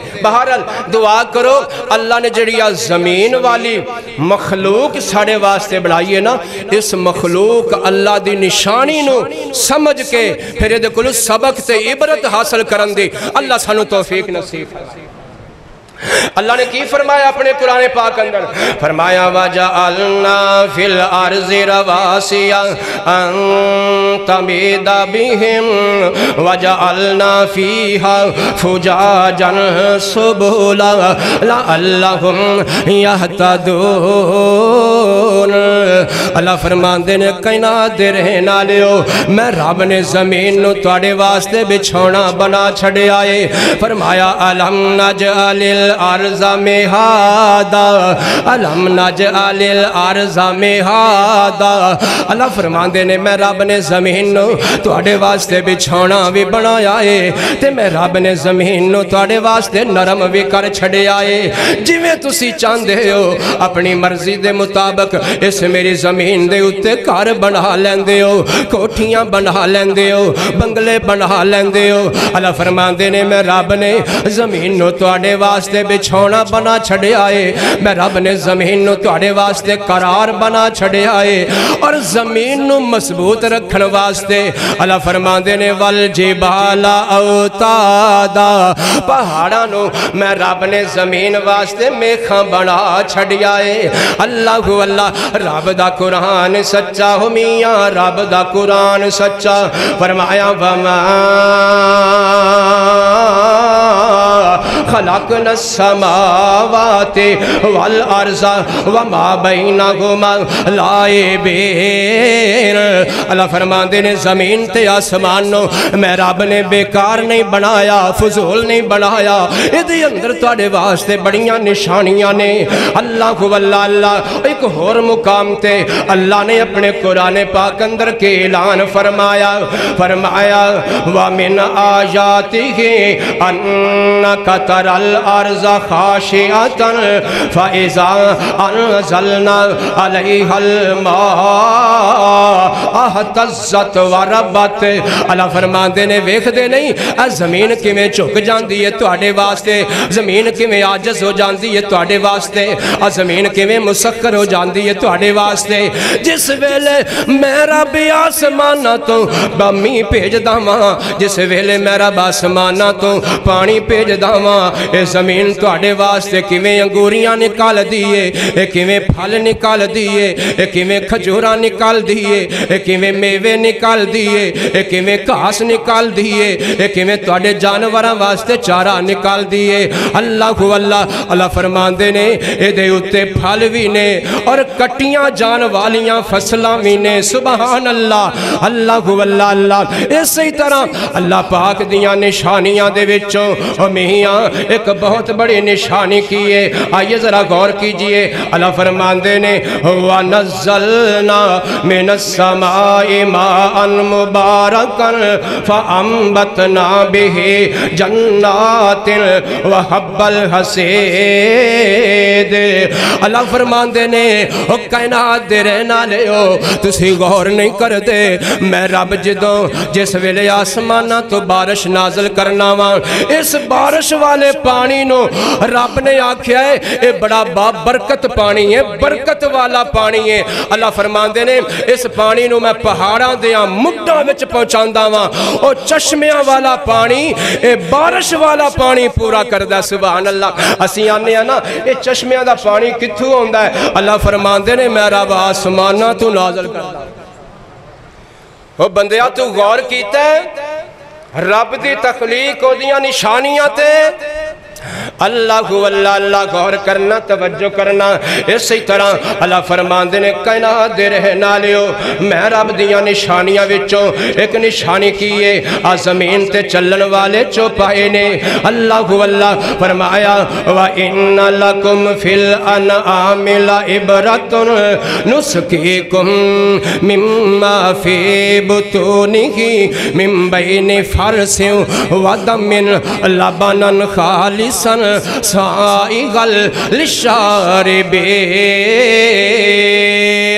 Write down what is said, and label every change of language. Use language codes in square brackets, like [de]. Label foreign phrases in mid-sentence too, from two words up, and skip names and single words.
[pa] بہرحال دعا کرو اللہ نے جڑی زمین والی مخلوق ساڑے واسطے بنائی ہے نا, اس مخلوق اللہ دی نشانی نو سمجھ کے پھر یہ کلو سبق تے عبرت حاصل کرن دی اللہ سانو توفیق نصیب. اللہ نے کی فرمایا اپنے قرآن پاک اندر؟ [ar] فرمایا وَجَعَلْنَا فِي الْأَرْضِ رَوَاسِيَ أَن تَمِيدَ بِهِمْ وَجَعَلْنَا فِيهَا فُجَاجًا سُبُلًا لَعَلَّهُمْ يَهْتَدُونَ۔ [pa] اللہ فرماندے نے کائنات دے رہن والےو، میں رب نے زمین نو تواڈے واسطے بچھونا بنا چھڑے آئے۔ [ar] فرمایا أَلَمْ نَجْعَلِ الْأَرْضَ مِهَادًا أَلَمْ نَجْعَلِ الْأَرْضَ مِهَادًا۔ [pa] اللہ فرماندے نے میں رب نے زمین نو تواڈے واسطے بچھونا بھی بنایا ہے، تے میں رب نے زمین نو تواڈے واسطے نرم بھی کر چھڑے آئے۔ جویں تسی چاہندے ہو اپنی مرضی دے مطابق اس میری زمین دے اتے گھر بنا لیندے ہو، کوٹھیاں بنا لیندے ہو، بنگلے بنا لیندے ہو۔ اللہ فرماندے نے میں رب نے زمین نو تواڈے واسطے بچھونا بنا چھڑے آئے، میں رب نے زمین نو تواڈے واسطے قرار بنا چھڑے آئے، اور زمین نو مضبوط رکھن واسطے اللہ فرماندے نے [ar] وَالْجِبَالَ أَوْتَادًا، [pa] پہاڑاں نو میں رب نے زمین واسطے میخاں بنا چھڑے آئے۔ اللہ اللہ، رب دا قرآن سچا ہو میاں، رب دا قرآن سچا۔ [ar] فرمایا وَمَا خلقنا السماوات والارض وما بینہما لاعبین۔ [pa] اللہ فرماندے نے زمین تے آسمان نو میں رب نے بیکار نہیں بنایا، فضول نہیں بنایا، ادھے اندر تواڈے واسطے بڑیاں نشانیاں نے۔ اللہ اللہ، ایک اور مقام تے اللہ نے اپنے قرآن پاک اندر کے اعلان فرمایا [ar] وَمِنْ آیَاتِهِ أَنَّكَ تَرَى الْأَرْضَ خَاشِعَةً فَإِذَا أَنزَلْنَا عَلَيْهَا الْمَاءَ اهْتَزَّتْ وَرَبَّتْ۔ [pa] اللہ فرماندے نے ویکھ دے نہیں اے زمین کیویں جھک جاندی ہے تواڈے واسطے، زمین کیویں عاجز ہو جاندی ہے تواڈے واسطے، اے زمین کیویں مسخر ہو جاندی ہے تواڈے واسطے۔ جس ویلے میں رب آسماناں تو بمی بھیجدا واں، جس ویلے میں رب آسماناں تو پانی بھیجدا واں، اے زمین تواڈے واسطے کیویں انگوریاں نکال دیے، اے کیویں پھل نکال دیے، اے کیویں کھجوراں نکال دیے، اے کیویں میوے نکال دیے، اے کیویں گھاس نکال دیے، اے کیویں تواڈے جانوراں واسطے چارہ نکال دیے۔ اللہ اللہ فرماندے نے اے دے اتے پھل بھی نے اور کٹیاں جان والیاں فصلاں بھی نے۔ [ar] سبحان اللہ، [pa] اللہ اللہ۔ اسی طرح اللہ پاک دیاں نشانیاں دے وچوں او میاں ایک بہت بڑی نشانی کیے، [ur] آئیے ذرا غور کیجئے۔ [ar] اللہ فرماندے نے وَنَزَّلْنَا مِنَ السَّمَاءِ مَاءً مُبَارَكًا فَأَنبَتْنَا بِهِ جَنَّاتٍ وَحَبَّ الْحَصِيدِ۔ [pa] اللہ فرماندے نے او کائنات دے رہنا لے ہو تسی غور نہیں کر دے، میں رب جدوں جس ویلے آسمانہ تو بارش نازل کرنا وہاں، اس بارش والے پانی نو رب نے آکھیا ہے اے بڑا برکت پانی ہے، برکت والا پانی ہے۔ اللہ فرماندے نے اس پانی نو میں پہاڑاں دیاں مڈاں وچ پہنچاندا واں، او چشمیاں والا پانی اے بارش والا پانی پورا کردا۔ [ar] سبحان اللہ، [pa] اسی آنے ہیں نا اے چشمیاں دا پانی کتھوں ہوندا ہے؟ اللہ فرماندے نے میں رب آسماناں تو نازل کردا۔ او بندیا تو غور کیتا ہے رب دی تخلیق ہو دیاں نشانیاں تے؟ اللہ اللہ غور کرنا، توجہ کرنا۔ اسی طرح اللہ فرماندے نے کائنات دے رہن والیو میں رب دیاں نشانیاں وچوں ایک نشانی کیے آ زمین تے چلن والے چوپائے نے۔ [ar] اللہ اللہ فرمایا وَإِنَّ لَكُمْ فِي الْأَنْعَامِ لَعِبْرَةً نُسْقِيكُم مِّمَّا فِي بُطُونِهِ مِن بَيْنِ فَرْثٍ وَدَمٍ لَبَنًا خَالِصًا سائغا للشاربین۔